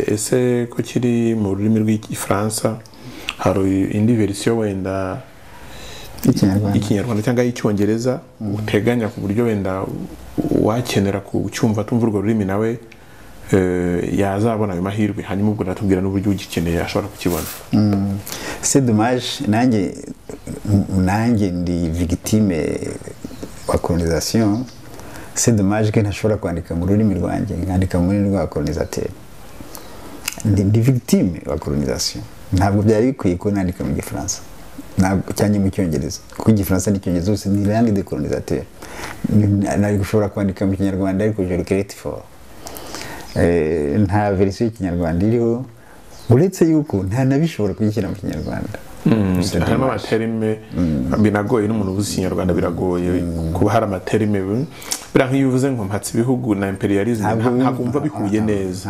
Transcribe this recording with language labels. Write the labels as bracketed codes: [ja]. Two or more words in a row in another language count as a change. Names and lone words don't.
[rw] Ese ko kiri mu rurimi rw'Ifaransa, hari indi version wenda ikinyarwanda cyangwa icyongereza uteganya ku buryo wenda wakenera kucyumva tumva urwo rurimi nawe yazabona ayo mahirwe, hanyuma ubwo natubwira n'uburyo ugikeneye ashobora kukibona? [fr] C'est dommage, [rw] nanjye ndi victime wa colonisation. [fr] C'est dommage que [rw] ntashobora kwandika mu rurimi rwanjye, nkandika mu rurimi rwa colonisateur. Ndi victime wa colonisation. Ntabwo byari bikwiye ko nandika mu Gifaransa cyangwa mu Cyongereza, kuko Igifaransa n'Icyongereza zose ni [fr] langue de colonisateur. [rw] Nari gushobora kwandika mu Kinyarwanda, ariko [fr] je regrette fort. [rw] Nta version y'Ikinyarwanda iriho, uretse yuko nta nabishobora kuyishyira mu Kinyarwanda. Harimo amaterime binagoye, n'umuntu uzi Ikinyarwanda biragoye kuba hari amaterime bira nk'iyo uvuze ngo mpatse ibihugu na imperialism ntakumva bihuye neza,